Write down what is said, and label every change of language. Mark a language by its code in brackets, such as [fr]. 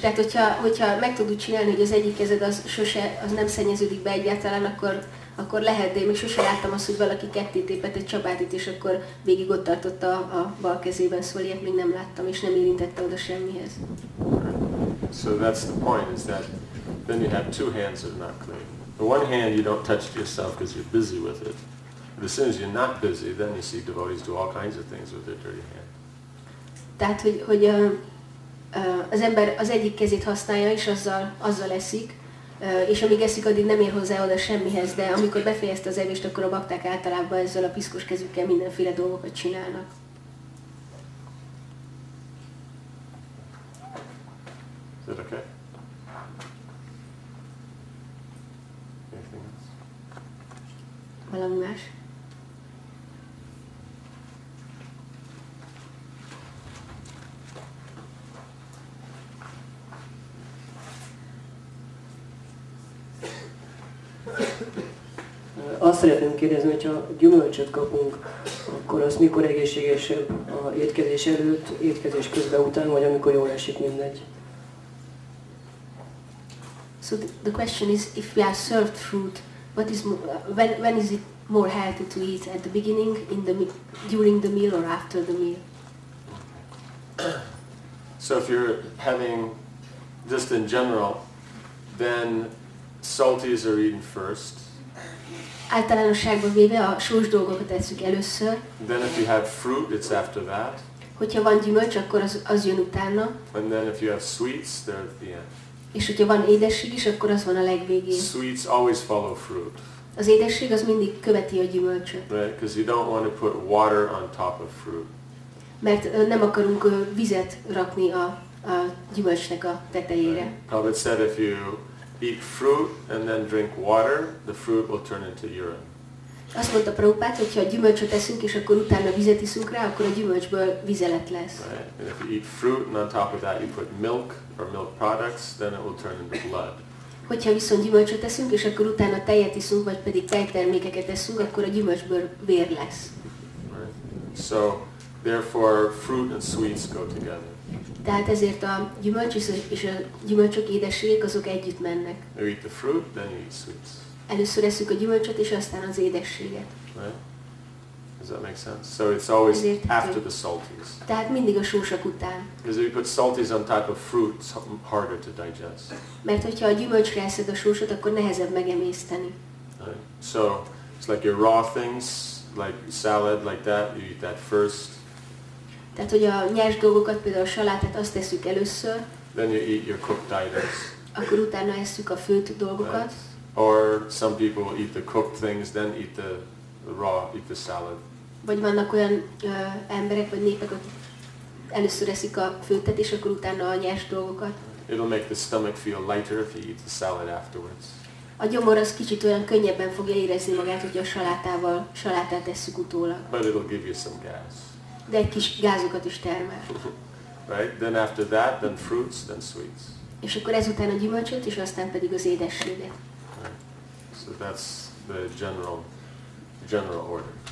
[hu] Tehát, hogyha meg tudod csinálni, hogy az egyik kezed az nem szennyeződik be egyáltalán, akkor lehet, de én még sose láttam azt, hogy valaki ketté tépett egy csapátit, és akkor végig ott tartotta a bal kezében, szóval ilyet még nem láttam, és nem érintette oda semmihez. [en] So that's the point, is that then you have two hands that are not clean. The one hand you don't touch it yourself because you're busy with it. But as soon as you're not busy, then you see devotees do all kinds of things with their dirty hand. Tehát, hogy az ember az egyik kezét használja, és azzal eszik, és amíg eszik, addig nem ér hozzá oda semmihez, de amikor befejezte az evést, akkor a bakták általában ezzel a piszkos kezükkel mindenféle dolgokat csinálnak. Is that okay? Anything else? [hu] Valami más? Azt szeretném kérdezni, hogyha gyümölcsöt kapunk, akkor az mikor egészségesebb? A étkezés előtt, étkezés közben, után, vagy amikor jól esik, mindegy? [en] So the question is, if we are served fruit, when is it more healthy to eat? At the beginning, during the meal, or after the meal? So if you're having, just in general, then salties are eaten first. [hu] Általánosságban véve a sós dolgokat tesszük először. [en] Then if you have fruit, it's after that. [hu] Hogyha van gyümölcs, akkor az jön utána. [en] And then if you have sweets, they're at the end. [hu] És hogyha van édesség is, akkor az van a legvégén. [en] Sweets always follow fruit. [hu] Az édesség az mindig követi a gyümölcsöt. [en] Right? Because you don't want to put water on top of fruit. [hu] Mert nem akarunk vizet rakni a gyümölcsnek a tetejére. [en] Prabhupada said if you eat fruit and then drink water, the fruit will turn into urine. [hu] Azt mondta Prabhupád, hogy ha gyümölcsöt eszünk, és akkor utána vizet iszunk rá, akkor a gyümölcsből vizelet lesz. [en] Right? And if you eat fruit and on top of that you put milk or milk products, then it will turn into blood. [hu] Hogyha viszont gyümölcsöt eszünk, és akkor utána tejet iszunk, vagy pedig tejtermékeket eszünk, akkor a gyümölcsből vér lesz. [en] Right? So, therefore, fruit and sweets go together. [hu] Tehát ezért a gyümölcs és a gyümölcsök édességek azok együtt mennek. [en] You eat the fruit, then you eat sweets. [hu] Először eszünk a gyümölcsöt, és aztán az édességet. [en] Right? Does that make sense? So it's always after the salties. [hu] Tehát mindig a sósak után. [en] Because if you put salties on top of fruit, it's harder to digest. [hu] Mert hogyha a gyümölcsre eszed a sósot, akkor nehezebb megemészteni. [en] Right? So it's like your raw things, like salad, like that, you eat that first. [hu] Tehát, hogy a nyers dolgokat, például a salátát, azt tesszük először, [en] Then you eat your cooked items. [hu] akkor utána esszük a főtt dolgokat. [en] Right? Or some people eat the cooked things, then eat the raw, eat the salad. [hu] Vagy vannak olyan emberek vagy népek, akik először eszik a főttet, és akkor utána a nyers dolgokat. [en] It'll make the stomach feel lighter if you eat the salad afterwards. [hu] A gyomor az kicsit olyan könnyebben fogja érezni magát, hogy a salátát tesszük utólag. [en] But it'll give you some gas. [hu] De egy kis gázokat is termel. [en] Right? Then after that, then fruits, then sweets. [hu] És akkor ezután a gyümölcsöt, és aztán pedig az édességet. [en] Right? So that's the general order.